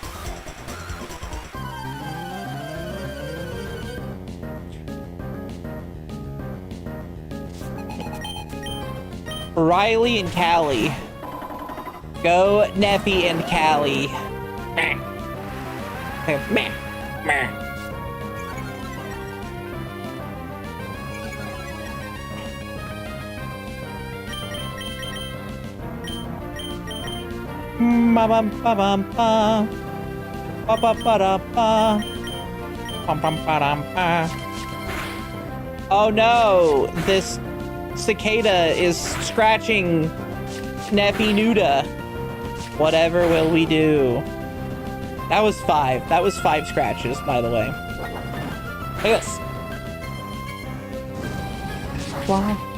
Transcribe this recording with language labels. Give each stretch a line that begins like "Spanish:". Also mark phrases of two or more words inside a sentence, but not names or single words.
English: Riley and Callie. Go Neffy and Callie. Meh. Meh. Meh. Ba bum ba bum ba. Ba ba ba da ba. Bum bum ba dum ba. Oh no! This cicada is scratching Neffy Nuda. Whatever will we do? That was 5. That was 5 scratches, by the way. Look at this. Why?